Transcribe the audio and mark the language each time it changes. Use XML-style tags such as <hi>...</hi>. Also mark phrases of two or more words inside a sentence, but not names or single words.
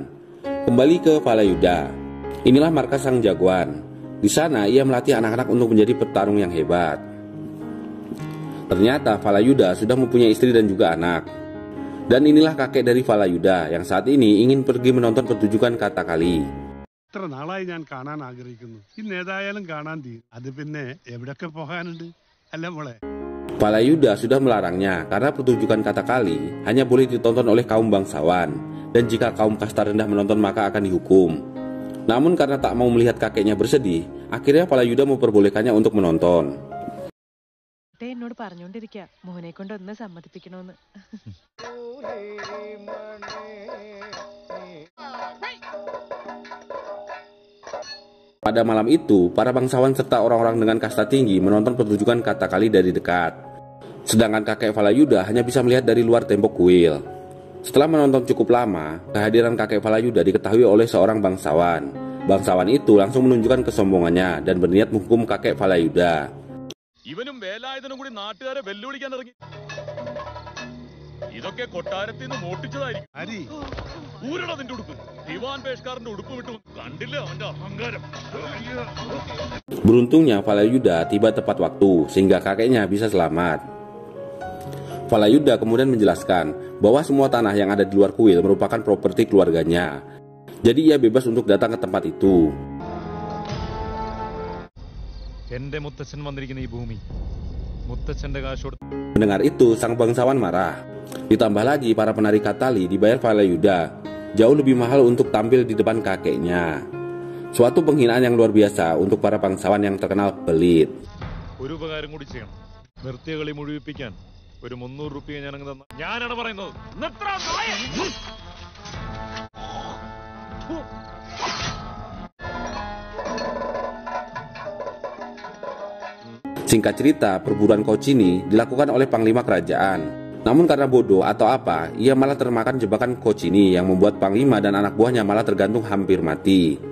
<id>Kembali ke Falayuda. Inilah markas sang jagoan. Di sana ia melatih anak-anak untuk menjadi petarung yang hebat. Ternyata Falayuda sudah mempunyai istri dan juga anak. Dan inilah kakek dari Falayuda yang saat ini ingin pergi menonton pertunjukan Kathakali.</id> <ml>എത്ര നാളായി ഞാൻ കാണാൻ ആഗ്രഹിക്കുന്നു. ഇന്ന് ഏതായാലും കാണാൻ തീരും. അത് പിന്നെ എവിടൊക്കെ പോകാനുണ്ട് അല്ല മോളെ.</ml> <id>Falayuda sudah melarangnya karena pertunjukan Kathakali hanya boleh ditonton oleh kaum bangsawan, dan jika kaum kasta rendah menonton maka akan dihukum. Namun karena tak mau melihat kakeknya bersedih, akhirnya Falayuda memperbolehkannya untuk menonton.</id> <ml>എന്നോട് പറഞ്ഞുകൊണ്ടിരിക്കുക മോനെ കൊണ്ട് ഒന്ന് സമ്മതിപ്പിക്കണമെന്ന്.</ml> <id>Pada malam itu, para bangsawan serta orang-orang dengan kasta tinggi menonton pertunjukan Kathakali dari dekat. Sedangkan kakek Falayuda hanya bisa melihat dari luar tembok kuil. Setelah menonton cukup lama, kehadiran kakek Falayuda diketahui oleh seorang bangsawan. Bangsawan itu langsung menunjukkan kesombongannya dan berniat menghukum kakek Falayuda.</id> <ml>ഇവനും വേലായുധനും കൂടി നാട്ടുകാരെ വെല്ലുവിളിക്കാൻ ഇറങ്ങി. ഇതൊക്കെ കൊട്ടാരത്തിൽ നിന്ന് മോട്ടിച്ചതായിരിക്കും. ഹരി, ഊരടാ നിന്റെ ഉടുപ്പ്. ദിവാൻ പേഷ്കാരന്റെ ഉടുപ്പ് വിട്ടു കണ്ടില്ല അവന്റെ അഹങ്കാരം.</ml> <id>Beruntungnya Falayuda tiba tepat waktu sehingga kakeknya bisa selamat. Falayuda kemudian menjelaskan bahwa semua tanah yang ada di luar kuil merupakan properti keluarganya. Jadi ia bebas untuk datang ke tempat itu.</id> <ml>എന്റെ മുത്തച്ഛൻ വന്നിരിക്കുന്ന ഈ ഭൂമി മുത്തച്ഛന്റെ കാശ് കൊടുത്ത്.</ml> <id>Mendengar itu, sang bangsawan marah. Ditambah lagi para penari Kathali dibayar Falayuda jauh lebih mahal untuk tampil di depan kakeknya. Suatu penghinaan yang luar biasa untuk para bangsawan yang terkenal pelit.</id> <ml>ഒരു ഉപകാരം കൂടി ചെയ്യണം. നിർത്തിയ കളി മുഴുവിപ്പിക്കാൻ ഒരു 300 രൂപ ഞാൻ അങ്ങ് തന്ന. ഞാനാണ് പറയുന്നത്. നിർത്തടാ നായ.</ml> <id>Singkat cerita, perburuan Kocini dilakukan oleh panglima kerajaan. Namun karena bodoh atau apa, ia malah termakan jebakan Kocini yang membuat panglima dan anak buahnya malah tergantung hampir mati.</id>